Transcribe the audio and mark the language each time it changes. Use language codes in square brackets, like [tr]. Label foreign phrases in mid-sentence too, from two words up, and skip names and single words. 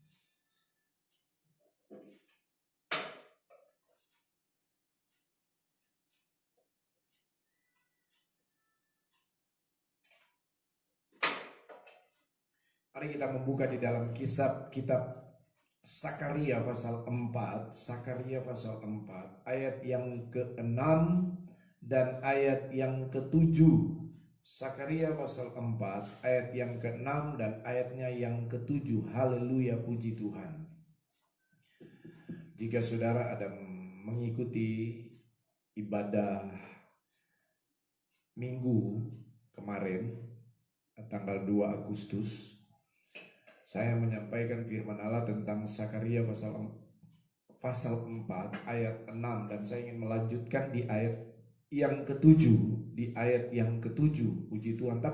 [id] Mari kita membuka di dalam kitab Sakaria pasal 4. Sakaria pasal 4 ayat yang ke-6 dan ayat yang ke-7. Sakaria pasal 4 ayat yang ke-6 dan ayatnya yang ke-7. Haleluya, puji Tuhan. Jika saudara ada mengikuti ibadah minggu kemarin tanggal 2 Agustus, saya menyampaikan firman Allah tentang Sakaria pasal 4 ayat 6, dan saya ingin melanjutkan di ayat yang ke-7, di ayat yang ke-7, puji Tuhan.